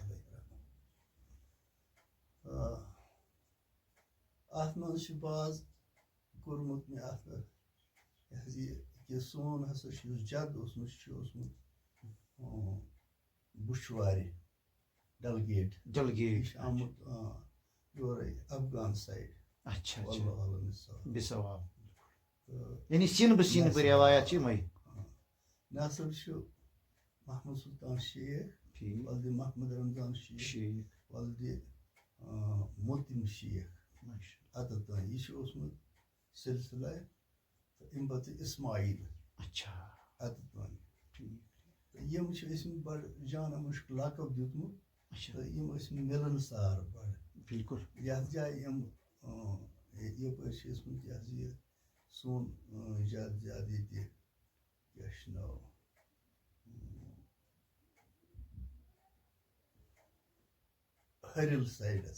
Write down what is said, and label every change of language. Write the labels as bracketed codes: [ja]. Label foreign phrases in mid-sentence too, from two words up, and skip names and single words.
[ks] اَتھ منٛز چھُ باز کوٚرمُت مےٚ اَتھ یہِ حظ یہِ سون ہسا چھُ یُس جد اوسمُت چھُ اوسمُت بُچھوارِ ڈلگیٹ. یہِ چھُ آمُت یورے افغان سایڈ. اچھا [ar] واللہ عالم بثواب. [ks] یعنی سین بہ روایات چھ یمے. نصب چھُ محمود سلطان شیخ، ولدِ محمد رمضان شیخ، ولدِ متم شیخ. اتت تانۍ یہِ چھُ اوسمُت سلسلہ تہٕ اَمہِ پتہٕ اسماعیل. اچھا. اتت تانۍ یِم چھِ ٲسمٕتۍ بڑٕ جانہ مُشک لقب دیُتمُت تہٕ یِم ٲسمٕتۍ مِلن سار بڑٕ. بالکل. یتھ جایہِ یِم یپٲرۍ چھِ ٲسمٕتۍ یہِ حظ یہِ سون زیادٕ زیادٕ ییٚتہِ کیٛاہ چھُ ناو ہرِل سایڈس.